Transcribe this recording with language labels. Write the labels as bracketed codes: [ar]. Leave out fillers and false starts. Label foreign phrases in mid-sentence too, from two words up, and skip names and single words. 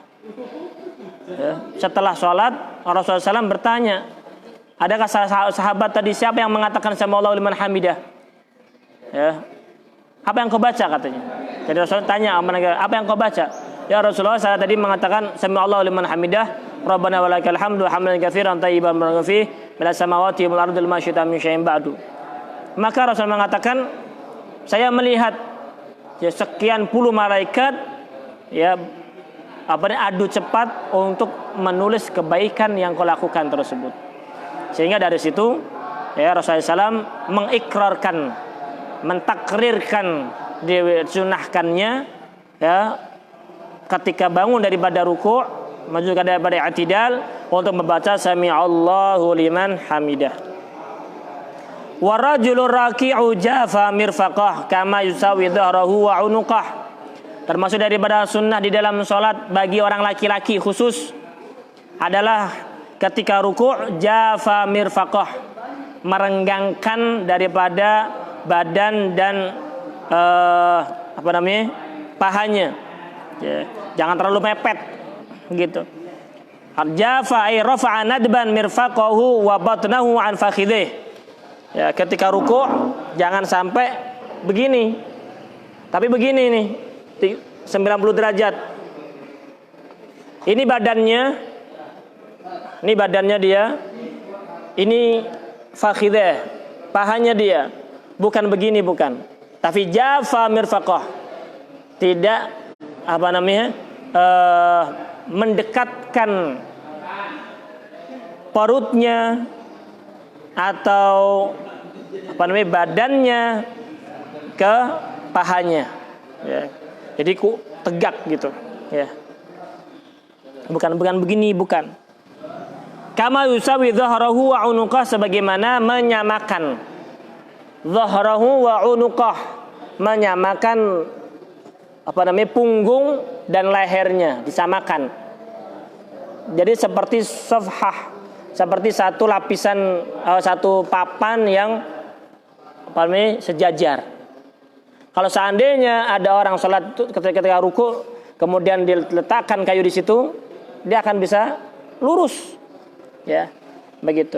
[id] Ya. Setelah sholat Rasulullah SAW bertanya, adakah sahabat tadi siapa yang mengatakan [ar] سمع الله لمن حمده? [id] Ya. Apa yang kau baca katanya? Jadi Rasulullah tanya, apa yang kau baca? Ya Rasulullah, saya tadi mengatakan [ar] سمع الله لمن حمده ربنا ولك الحمد حمدا كثيرا طيبا مباركا فيه ملء السماوات والأرض ما شئت من شيء بعد. [id] maka Rasul mengatakan, saya melihat ya sekian puluh malaikat ya adu cepat untuk menulis kebaikan yang kau lakukan tersebut. Sehingga dari situ ya Rasulullah SAW mengikrarkan, mentakrirkan, disunahkannya ya ketika bangun daripada ruku', maju daripada i'tidal untuk membaca [ar] سمع الله لمن حمده. والرجل الراكع جافى مرفقه كما يسوي ظهره وعنقه. [id] Termasuk daripada sunnah di dalam sholat bagi orang laki-laki khusus adalah ketika ruku' [ar] جافى مرفقه, [id] merenggangkan daripada badan dan pahanya ya. Jangan terlalu mepet gitu. [ar] جافى أي رفع نادبا مرفقه وبطنه عن فخذه. [id] Ya, ketika ruku' jangan sampai begini. Tapi begini nih, 90 derajat. Ini badannya dia. Ini fakhidih, pahanya dia. Bukan begini, bukan. Tapi [ar] جافى مرفقه. [id] Tidak mendekatkan perutnya atau badannya ke pahanya ya. Jadi tegak gitu ya. Bukan begini, bukan. [ar] كما يسوي ظهره وعنقه, [id] sebagaimana menyamakan [ar] ظهره وعنقه, [id] menyamakan punggung dan lehernya disamakan. Jadi seperti safhah, seperti satu lapisan, satu papan yang sejajar. Kalau seandainya ada orang sholat ketika ruku, kemudian diletakkan kayu di situ, dia akan bisa lurus, ya, begitu.